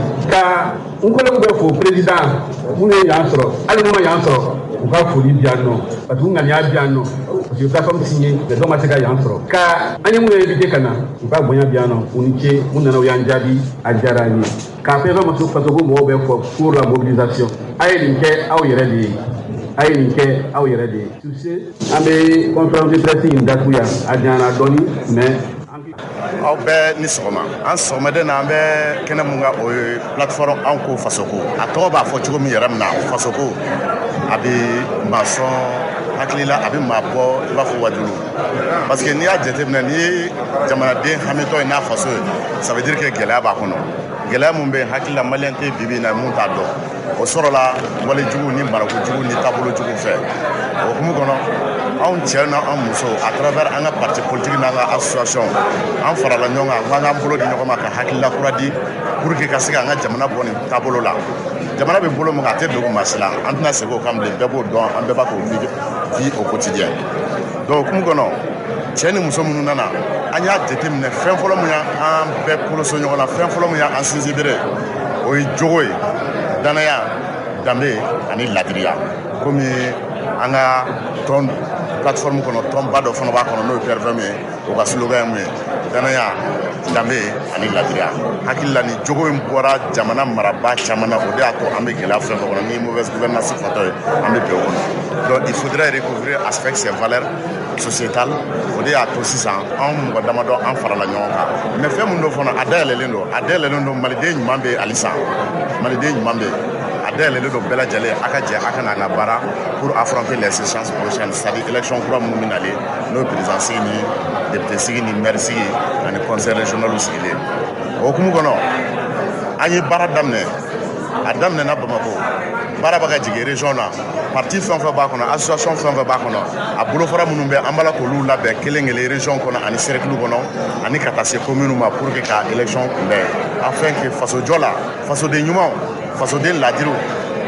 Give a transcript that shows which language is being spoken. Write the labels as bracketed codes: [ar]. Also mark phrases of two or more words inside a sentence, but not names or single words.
[bm] Ka n kɔlɔn bɛ fo président minnu ye yan sɔrɔ hali n'u ma yan sɔrɔ u ka foli di yan nɔ [fr] parce que [bm] u ŋaniya bi yan nɔ [fr] parce que plateforme signé mais [bm] dɔw ma se ka yan sɔrɔ. Ka an ye minnu invité ka na u ka bonya bi yan nɔ u ni ce u nana u y'an jaabi a diyara an ye. K'a fɛn fɛn ma se faso ko mɔgɔw bɛ fɔ [fr] pour la mobilisation [bm] a ye nin kɛ aw yɛrɛ de ye. A ye nin kɛ aw yɛrɛ de ye. [fr] Tu sais [bm] an bɛ conférence de presse in datu yan a janyana dɔɔni mais aw bɛɛ ni sɔgɔma an sɔgɔmaden na an bɛ kɛnɛ mun kan o ye plateforme Anko Fasoko a tɔgɔ b'a fɔ cogo min yɛrɛ min na Fasoko a bɛ maa sɔn hakili la a bɛ maa bɔ i b'a fɔ wajulu [fr] parce que [bm] n'i y'a jateminɛ n'i ye jamanaden hamitɔ ye n'a faso ye [fr] ça veut dire que [bm] gɛlɛya b'a kɔnɔ gɛlɛya mun bɛ hakili la maliyɛn tɛ bibi na mun t'a dɔn o sɔrɔla walejugu ni marakojugu ni taabolojugu fɛ o hukumu kɔnɔ anw cɛ n'an muso [fr] à travers [bm] an ka [fr] parti politique [bm] n'an ka association an farala ɲɔgɔn kan k'an bolo di ɲɔgɔn ma ka hakilila kura di [fr] pour que [bm] ka se k'an ka jamana bɔ nin taabolo la jamana bɛ bolo min kan a tɛ dogo maa si la an tɛna segin o kan bilen bɛɛ b'o dɔn an bɛɛ b'a k'o [fr] vie au quotidien donc [bm] hukumu kɔnɔ cɛ ni muso minnu nana an y'a jateminɛ fɛn fɔlɔ min y'an bɛɛ koloso ɲɔgɔn na fɛn fɔlɔ min y'an sinsin bere o ye jogo ye danaya danbe ani ladiriya komi an ka tɔn plateforme kɔnɔ tɔnba dɔ fana b'a kɔnɔ n'o ye PRFM ye o ka slogan ye mun ye danaya danbe ani ladiriya hakili la ni jogo in bɔra jamana maraba caman na o de y'a to an bɛ gɛlɛya fɛn fɛn kɔnɔ ni [fr] mauvaise gouvernance [bm] fatɔ ye an bɛ bɛn o kɔnɔ [fr] donc il faudrait recouvrir aspect ces valeurs sociétales [bm] o de y'a to sisan an mɔgɔ damadɔ an farala ɲɔgɔn kan mais fɛn min don fana a dayɛlɛlen don maliden ɲuman bɛ halisa maliden ɲuman bɛ a dayɛlɛlen don bɛɛ lajɛlen a ka jɛ a ka na an ka baara [fr] pour affronter les échéances prochaines c'est-à-dire élection [bm] kura minnu bɛ nalen n'o ye président sigi ni député sigi ni maire sigi ani [fr] conseil régional [bm] sigilen o hukumu kɔnɔ an ye baara daminɛ a daminɛna Bamako baara bɛ ka jigin région na parti fɛn fɛn b'a kɔnɔ association fɛn fɛn b'a kɔnɔ a bolofara minnu bɛ an b'a la k'olu labɛn kelen kelen région kɔnɔ ani cercle kɔnɔ ani ka taa se commune ma [fr] pour que [bm] ka élection kunbɛn [fr] afin que [bm] fasojɔ la fasoden ɲumanw fasoden ladiriw